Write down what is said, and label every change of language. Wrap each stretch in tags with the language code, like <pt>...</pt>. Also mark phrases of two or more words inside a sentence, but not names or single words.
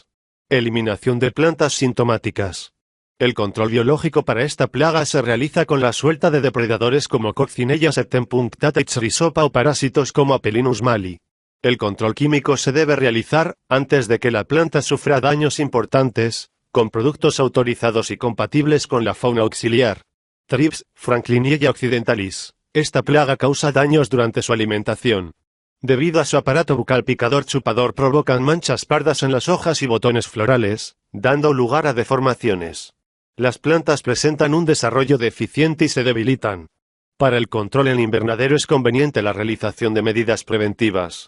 <es>Eliminación de plantas sintomáticas. El control biológico para esta plaga se realiza con la suelta de depredadores como Coccinella septempunctata Rhizopa o parásitos como Apelinus mali. El control químico se debe realizar, antes de que la planta sufra daños importantes, con productos autorizados y compatibles con la fauna auxiliar. Thrips, Frankliniella occidentalis. Esta plaga causa daños durante su alimentación. Debido a su aparato bucal picador chupador provocan manchas pardas en las hojas y botones florales, dando lugar a deformaciones. Las plantas presentan un desarrollo deficiente y se debilitan. Para el control en invernadero es conveniente la realización de medidas preventivas.</es>